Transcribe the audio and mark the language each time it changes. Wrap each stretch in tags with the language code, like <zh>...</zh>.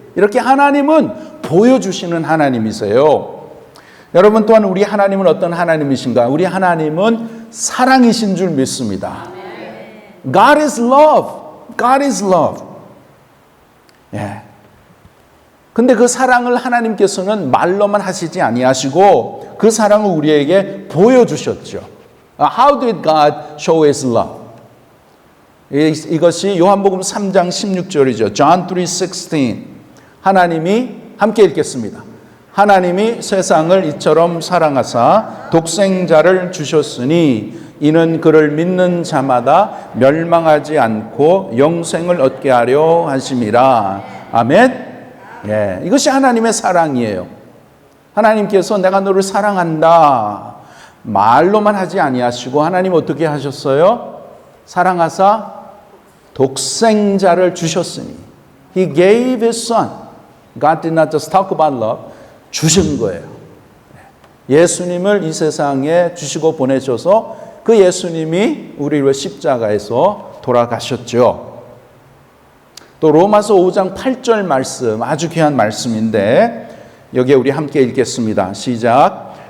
<ko>이렇게 하나님은 보여주시는 하나님이세요. 여러분, 또한 우리 하나님은 어떤 하나님이신가? 우리 하나님은 사랑이신 줄 믿습니다.</ko> <en>God is love. God is love.</en> <ko>근데 그 사랑을 하나님께서는 말로만 하시지 아니하시고 그 사랑을 우리에게 보여주셨죠.</ko> <en>How did God show His love?</en> <ko>이것이 요한복음 3장 16절이죠.</ko> <en>John 3:16.</en> <ko>하나님이 함께 읽겠습니다. 하나님이 세상을 이처럼 사랑하사 독생자를 주셨으니 이는 그를 믿는 자마다 멸망하지 않고 영생을 얻게 하려 하심이라. 아멘. 이것이 하나님의 사랑이에요. 하나님께서 내가 너를 사랑한다 말로만 하지 아니하시고 하나님 어떻게 하셨어요? 사랑하사 독생자를 주셨으니</ko> <en>He gave His Son. God did not just talk about love.</en> <ko>주신 거예요. 예수님을 이 세상에 주시고 보내셔서 그 예수님이 우리를 십자가에서 돌아가셨죠. 또 로마서 5장 8절 말씀, 아주 귀한 말씀인데 여기에 우리 함께 읽겠습니다. 시작.</ko>